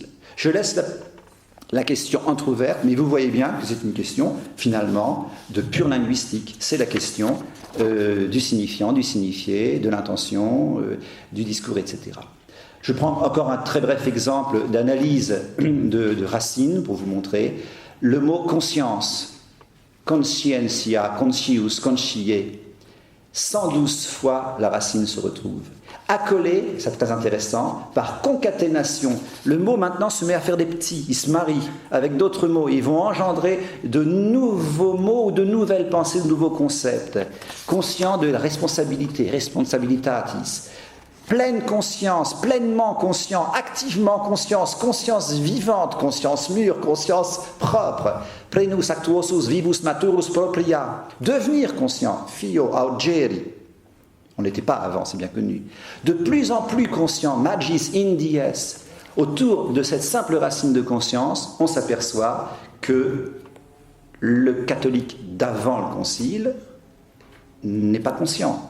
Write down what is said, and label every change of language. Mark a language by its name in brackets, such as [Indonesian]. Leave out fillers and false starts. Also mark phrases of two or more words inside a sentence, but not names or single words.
[French] Je laisse la question entrouverte, mais vous voyez bien que c'est une question, finalement, de pure linguistique. C'est la question du signifiant, du signifié, de l'intention, du discours, etc. Je prends encore un très bref exemple d'analyse de Racine pour vous montrer. Le mot conscience, [Latin] conscientia, conscius, [French] conscier, 112 fois la racine se retrouve. Accolé, c'est très intéressant, par concaténation. Le mot maintenant se met à faire des petits, il se marie avec d'autres mots, ils vont engendrer de nouveaux mots ou de nouvelles pensées, de nouveaux concepts. Conscient de la responsabilité, responsabilitatis. Pleine conscience, pleinement conscient, activement conscience, conscience vivante, conscience mûre, conscience propre. [Latin] Plenus actuosus vivus maturus propria. [French] Devenir conscient, [Latin] fio augeri. [French] On n'était pas avant, c'est bien connu. De plus en plus conscient, [Latin] magis indies. [French] Autour de cette simple racine de conscience, on s'aperçoit que le catholique d'avant le concile n'est pas conscient.